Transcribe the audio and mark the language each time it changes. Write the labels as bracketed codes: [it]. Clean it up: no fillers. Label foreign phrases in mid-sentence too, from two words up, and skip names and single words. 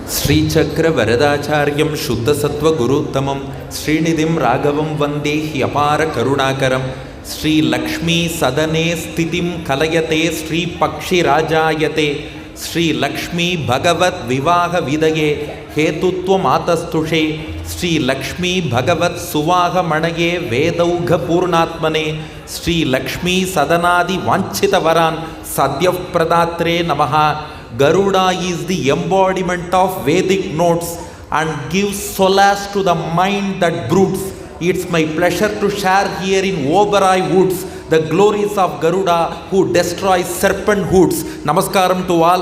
[sa] ಶ್ರೀಚಕ್ರ ವರದಾಚಾರ್ಯಂ ಶುದ್ಧಸತ್ವ ಗುರುತ್ತಮಂ ಶ್ರೀನಿಧಿಂ ರಾಘವಂ ವಂದೇ ಹ್ಯಪಾರ ಕರುಣಾಕರಂ ಶ್ರೀ ಲಕ್ಷ್ಮೀ ಸದನೆ ಸ್ಥಿತಿಂ ಕಲಯತೆ ಶ್ರೀ ಪಕ್ಷಿರಾಜಾಯತೆ ಶ್ರೀ ಲಕ್ಷ್ಮೀ ಭಗವತ್ ವಿವಾಹ ವಿದಯೇ ಹೇತುತ್ವ ಮಾತಸ್ತುಷೆ ಶ್ರೀ ಲಕ್ಷ್ಮೀ ಭಗವತ್ ಸುವಾಹ ಮಣಯೇ ವೇದೌಘ ಪೂರ್ಣಾತ್ಮನೆ ಶ್ರೀ ಲಕ್ಷ್ಮೀ ಸದನಾದಿ ವಾಂಛಿತ ವರಾನ್ ಸದ್ಯಃ ಪ್ರದಾತ್ರೆ ನಮಃ. [en] Garuda is the embodiment of Vedic notes and gives solace to the mind that broods. It's my pleasure to share here in Oberoid woods the glories of Garuda who destroys serpent hoods. Namaskaram to all.